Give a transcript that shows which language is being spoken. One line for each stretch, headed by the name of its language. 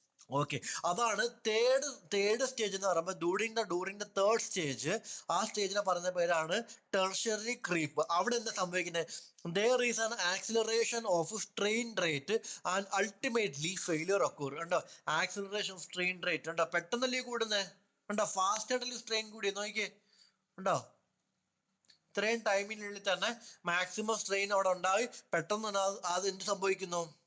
Malayalam: Okay, അതാണ് third stage എന്ന് പറയുമ്പോൾ
English: During the third stage.
Malayalam: ആ സ്റ്റേജിനെ പറയുന്ന പേരാണ് ടെർഷ്യറി ക്രീപ്പ്. അവിടെ എന്താ സംഭവിക്കുന്നത്?
English: there is an acceleration of strain rate and ultimately failure occur.
Malayalam: ഉണ്ടോ? ആക്സിലറേഷൻ സ്ട്രെയിൻ റേറ്റ് ഉണ്ടോ? പെട്ടെന്നല്ലേ കൂടുന്നേ? ഉണ്ടോ? ഫാസ്റ്റ് ആയിട്ടല്ലേ സ്ട്രെയിൻ കൂടിയ നോക്കിയേ. ഉണ്ടോ? ഇത്രയും ടൈമിനുള്ളിൽ തന്നെ മാക്സിമം സ്ട്രെയിൻ അവിടെ ഉണ്ടായി. പെട്ടെന്ന് അത് എന്ത് സംഭവിക്കുന്നു?